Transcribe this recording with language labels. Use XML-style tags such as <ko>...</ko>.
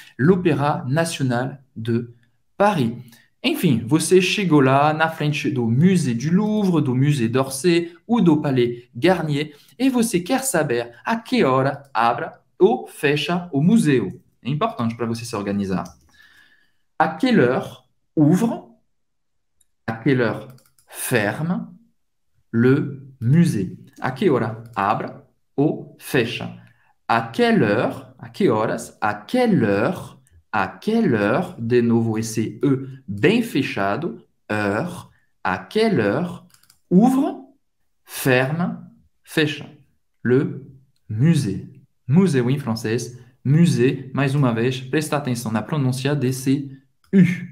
<pt>L'Opéra National de Paris. Enfim, você chegou lá na frente do Musée du Louvre, do Musée d'Orsay ou do Palais Garnier e você quer saber a que hora abre ou fecha o museu. É importante para você se organizar.</pt> <fr>À quelle heure ouvre, à quelle heure ferme le musée?</fr> <pt>À que hora abre ou fecha?</pt> <fr>À quelle heure,</fr> <pt>à que horas,</pt> <fr>à quelle heure,</fr> <pt>de novo esse E bem fechado, heure,</pt> <fr>à quelle heure ouvre, ferme,</fr> <pt>fecha</pt> <fr>le musée.</fr> <pt>Museu em francês, musée, mais uma vez, presta atenção na pronúncia desse U.</pt>